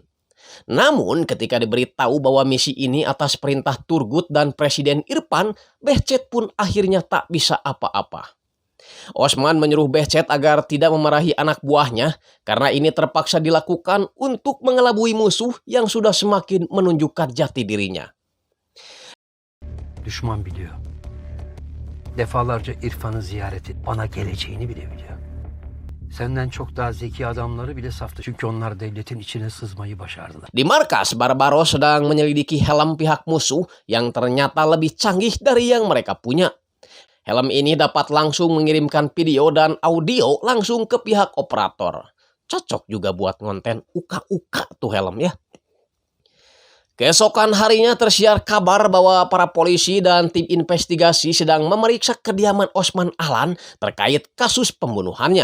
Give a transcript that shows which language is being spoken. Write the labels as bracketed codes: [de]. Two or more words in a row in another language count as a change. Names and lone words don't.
[id] Namun ketika diberitahu bahwa misi ini atas perintah Turgut dan Presiden Irfan, Behcet pun akhirnya tak bisa apa-apa. Osman menyuruh Behcet agar tidak memarahi anak buahnya karena ini terpaksa dilakukan untuk mengelabui musuh yang sudah semakin menunjukkan jati dirinya. [tr] Düşman biliyor. Defalarca İrfan'ı ziyaret et. Bana geleceğini bile biliyor. Senden çok daha zeki adamları bile saftı. Çünkü onlar devletin içine sızmayı başardılar. [id] Di markas, Barbaros sedang menyelidiki helm pihak musuh yang ternyata lebih canggih dari yang mereka punya. Helm ini dapat langsung mengirimkan video dan audio langsung ke pihak operator. Cocok juga buat konten uka-uka tuh helm ya. Keesokan harinya tersiar kabar bahwa para polisi dan tim investigasi sedang memeriksa kediaman Osman Alan terkait kasus pembunuhannya.